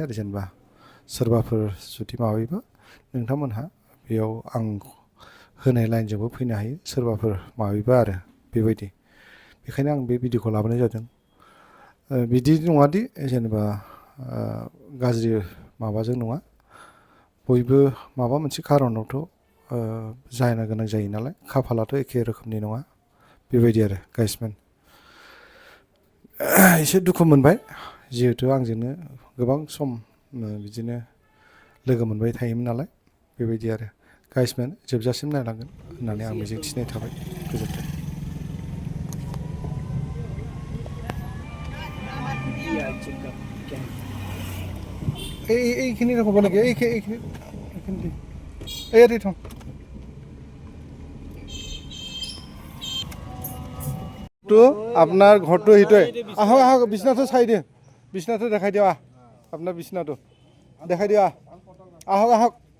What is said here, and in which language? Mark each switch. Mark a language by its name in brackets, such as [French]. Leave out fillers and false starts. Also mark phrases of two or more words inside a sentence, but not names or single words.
[Bodo] आरो जेनेबा सोरबाफोर जुदि माबायोबा नोंथांमोनहा बेयाव आं होनाय लाइनजोंबो फैनो हायो सोरबाफोर माबायोबा आरो बेबायदि बेखायनो आं बे भिडिअखौ लाबोनाय जादों बिदि नङादि जेनेबा गाज्रि माबाजों नङा बयबो माबा मोनसे खारनावथ' जानो गोनां जायो नालाय खाफालाथ' एखे रोखोमनि नङा बेबायदि आरो गाइजमेन एसे दुखु मोनबाय जिहेतु आंजोंनो गोबां सम बिदिनो लोगो मोनबाय थायोमोन नालाय बेबायदि आरो गाइजमेन जोबजासिम नायलांगोन होननानै आं मिजिं थिनाय थाबाय गोजोन्थों [Assamese] এইখিনি হ'ব নেকি এইখিনি এই থওঁ আপোনাৰ ঘৰটো সেইটোৱে আহক আহক বিছনাটো চাই দিয়ে বিছনাটো দেখাই দিওঁ আপোনাৰ বিছনাটো দেখাই দিওঁ আহক আহক